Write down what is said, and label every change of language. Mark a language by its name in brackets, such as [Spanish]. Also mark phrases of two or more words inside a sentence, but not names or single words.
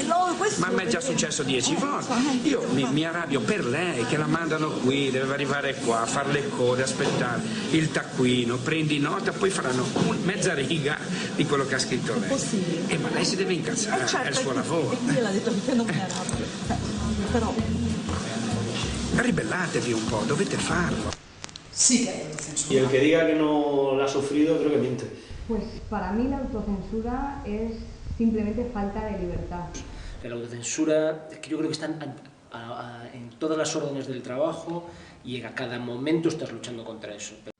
[Italian] Ma mi è già successo 10 volte. Io mi arrabbio per lei che la mandano qui, deve arrivare qua, fare le code, aspettare il taccuino, prendi nota, poi faranno mezza riga di quello che ha scritto lei. Ma lei si deve incazzare, certo, è il suo lavoro. E quindi l'ha detto che non mi arrabbio. Però... Ribellatevi un po', dovete farlo. [Spanish] Sí que hay autocensura. Y el que diga que no la ha sufrido, creo que miente. Pues para mí la autocensura es simplemente falta de libertad. La autocensura, es que yo creo que está en todas las órdenes del trabajo y a cada momento estás luchando contra eso.